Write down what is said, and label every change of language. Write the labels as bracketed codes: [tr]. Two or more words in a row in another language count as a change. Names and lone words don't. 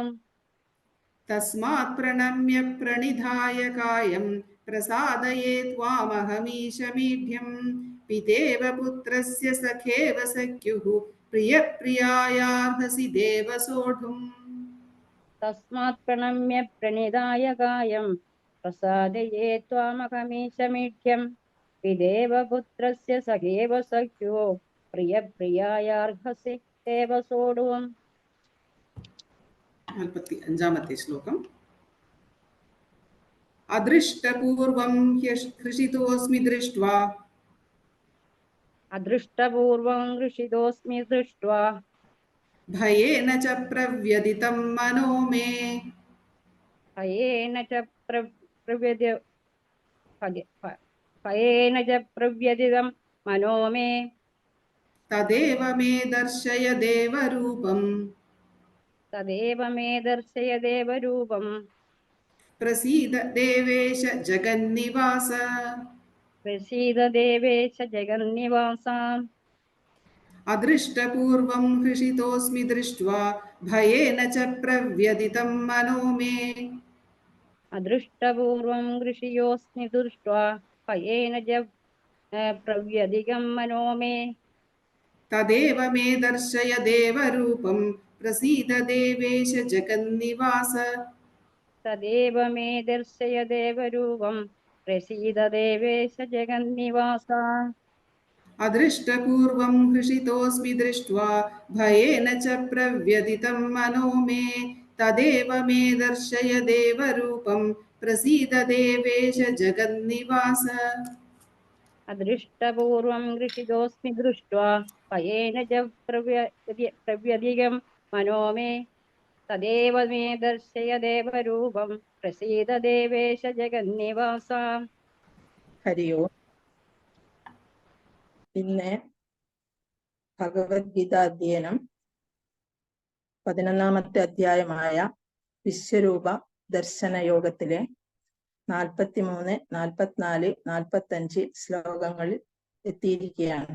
[sa] തസ്മാത് പ്രണമ്യ പ്രണിധായ കായം പ്രസാദയേ ത്വാമഹമീശമീഢ്യം പിതേവ പുത്രസ്യ സഖേവ സഖ്യുഃ പ്രിയപ്രിയായാർഹസി ദേവസോഢും തസ്മാത് പ്രണമ്യ പ്രണിതായ കായം प्रसादये त्वामहमीशमीढ्यम् पिदेव पुत्रस्य सखेव सख्यो प्रियप्रियायार्हसि देवसोढुम् 45 ശ്ലോകം. അദൃഷ്ടപൂർവം ഹൃഷിതോസ്മി ദൃഷ്ട്വാ अदृष्टपूर्वं हृषितोऽस्मि दृष्ट्वा ഭയേന ച പ്രവ്യതിതം മനോ മേ भयेन च प्रव्यदितं मनो मे തദേവ മേ ദർശയ ദേവരൂപം तदेव मे दर्शय देवरूपं പ്രസീദ ദേവേശ ജഗന്നിവാസ प्रसीद देवेश जगन्निवासाम् അദൃഷ്ടപൂർവം ഹൃഷിതോസ്മി ദൃഷ്ട്വാ ഭയേന ച പ്രവ്യതിതം മനോ മേ अदृष्टपूर्वं ऋषियोऽस्मि दृष्ट्वा भयेन च प्रव्यदिगं मनो मे തദേവ മേ ദർശയ ദേവരൂപം പ്രസീദ ദേവേശ ജഗന്നിവാസ तदेव मे दर्शय देवरूपं प्रसीद देवेश जगन्निवासा അദൃഷ്ടപൂർവം ഹൃഷിതോസ്മി ദൃഷ്ട്വാ ഭയേന ച പ്രവ്യതിതം മനോ മേ തദേവ മേ ദർശയ ദേവരൂപം പ്രസീദ ദേവേശ ജഗന്നിവാസ अदृष्टपूर्वं हृषितोऽस्मि दृष्ट्वा भयेन च प्रव्यदिगं मनो मे तदेव मे दर्शय देवरूपं प्रसीद देवेश जगन्निवासा ഹരി ഓം. [ml] ഇന്ന് ഭഗവത്ഗീത അധ്യയനം 11-ാമത്തെ അധ്യായമായ വിശ്വരൂപ ദർശന യോഗത്തിലെ 43, 44, 45 ശ്ലോകങ്ങളിൽ എത്തിയിരിക്കുകയാണ്.